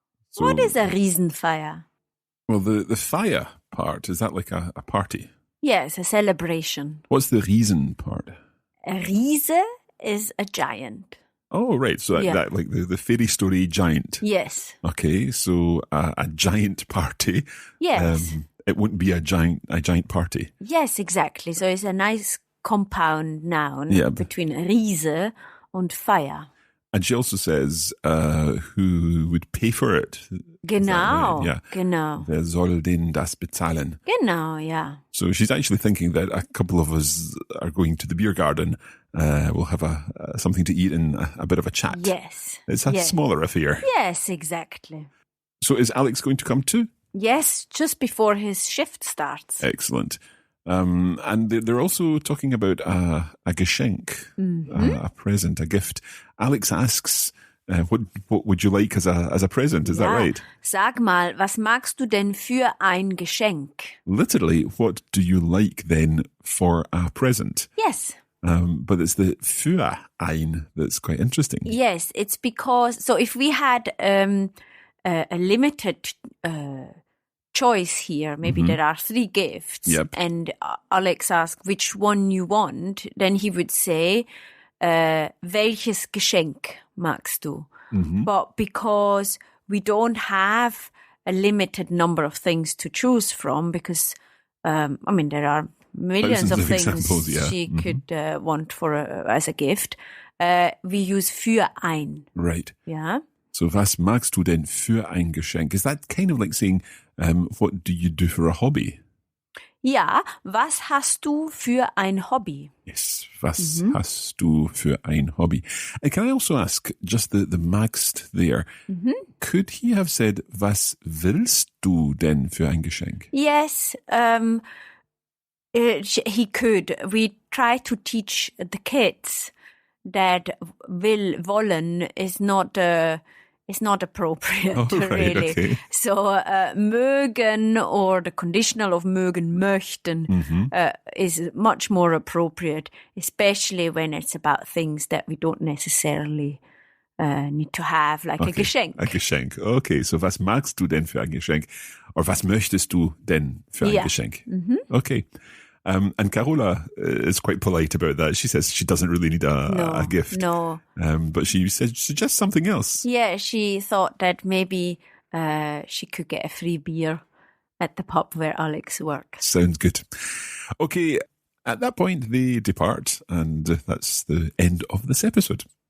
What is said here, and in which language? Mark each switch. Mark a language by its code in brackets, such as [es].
[en] So, what is a Riesenfeier? Well, the fire part, is that like a party? Yes, a celebration. What's the Riesen part? A Riese is a giant. Oh, right. So that like the fairy story giant. Yes. Okay, so a giant party. Yes. It wouldn't be a giant party. Yes, exactly. So it's a nice compound noun between Riese and fire. And she also says who would pay for it. [de] Genau, [en] right? Yeah. [de] Genau. Wer soll denn das bezahlen? Genau, yeah. [en] So she's actually thinking that a couple of us are going to the beer garden. We'll have something to eat and a bit of a chat. Yes. It's a smaller affair. Yes, exactly. So is Alex going to come too? Yes, just before his shift starts. Excellent. And they're also talking about a Geschenk, a present, a gift. Alex asks, what would you like as a present? Is that right? [de] Sag mal, was magst du denn für ein Geschenk? [en] Literally, what do you like then for a present? Yes. But it's the [de] für ein [en] that's quite interesting. Yes, it's because, so if we had a limited choice here, maybe there are 3 gifts, and Alex asks which one you want, then he would say, [de] welches Geschenk magst du? [en] But because we don't have a limited number of things to choose from, because, there are millions of things she could want as a gift, we use [de] für ein. [en] Right. Yeah. [de] So was magst du denn für ein Geschenk? [en] Is that kind of like saying, what do you do for a hobby? [de] Ja, was hast du für ein Hobby? Yes, was hast du für ein Hobby? [en] And can I also ask, just the magst there, could he have said, [de] was willst du denn für ein Geschenk? [en] Yes, he could. We try to teach the kids that wollen is not appropriate, really. Okay. So, mögen or the conditional of mögen, möchten is much more appropriate, especially when it's about things that we don't necessarily need to have, like a Geschenk. A Geschenk. [de] Okay, so was magst du denn für ein Geschenk? Or was möchtest du denn für ein Geschenk? Okay. [en] And Carola is quite polite about that. She says she doesn't really need a gift. No. But she suggests something else. Yeah, she thought that maybe she could get a free beer at the pub where Alex works. Sounds good. Okay, at that point they depart, and that's the end of this episode.